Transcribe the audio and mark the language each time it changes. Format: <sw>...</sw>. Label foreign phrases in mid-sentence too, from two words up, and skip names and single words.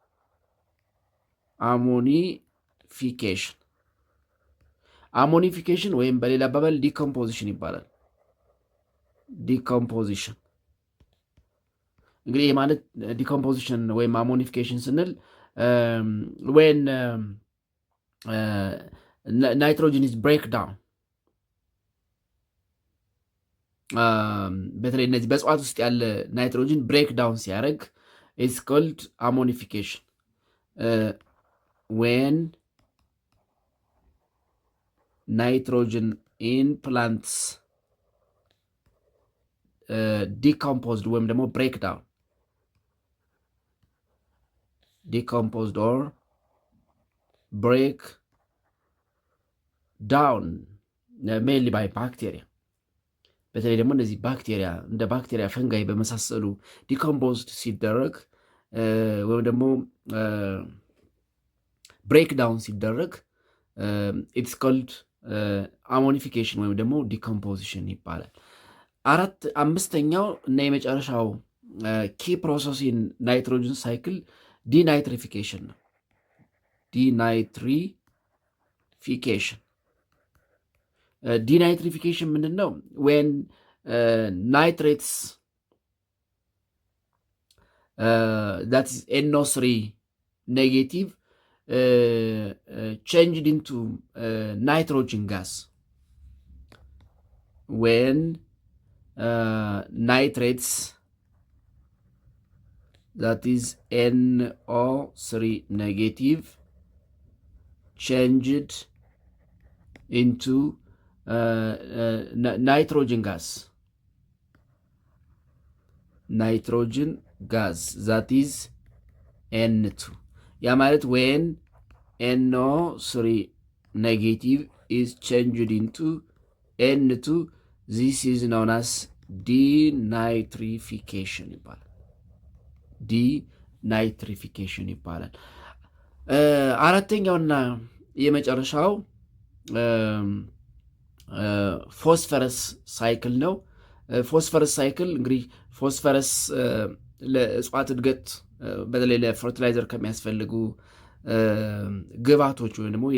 <am>አሞኒፊኬሽን ወይም በሌላ አባባል ዲኮምፖዚሽን ይባላል። ዲኮምፖዚሽን እንግዲህ ማለት ዲኮምፖዚሽን ወይም አሞኒፊኬሽን ስንል when</am> <en>nitrogen is break down</en> <am>በተለይ እነዚህ በእጽዋት ውስጥ ያለ ናይትሮጅን</am> <en>break down</en> <am>ሲያደርግ</am> <en>it's called ammonification።</en> <am>when</am> <en>nitrogen in plants decomposed</en> <am>ወይም ደግሞ</am> <en>decomposed or break down mainly by bacteria</en> <am>በተለይ ደግሞ እነዚህ ባክቴሪያ እንደ ባክቴሪያ ፈንጋይ በመሳሰሉ ዲኮምፖዝድ ሲደረግ ወይም ደግሞ ብሬክዳውን ሲደረግ</am> <en>it's called ammonification</en> <am>ወይም ደግሞ ዲኮምፖዚሽን ይባላል። አምስተኛው እና የመጨረሻው</am> <en>key process in nitrogen cycle</en> <am>ዲናይትሪፊኬሽን ነው። ዲናይትሪፊኬሽን ዲናይትሪፊኬሽን ምንድን ነው?</am> <en>when nitrates that is NO3 negative changed into nitrogen gas. When nitrates that is NO3 negative changed into nitrogen gas that is N2</en> <am>ያ ማለት</am> <en>when NO3 negative is changed into N2 this is known as denitrification ይባላል።</en> <am>denitrification ይባላል። አራተኛውና የመጨረሻው</am> <en>phosphorus cycle</en> <am>ነው።</am> <en>phosphorus cycle</en> <am>እንግዲህ ፎስፈረስ ለእጽዋት እድገት በተለይ ለፈርቲላይዘር ከሚያስፈልጉ ግብዓቶች ወይም ደግሞ</am>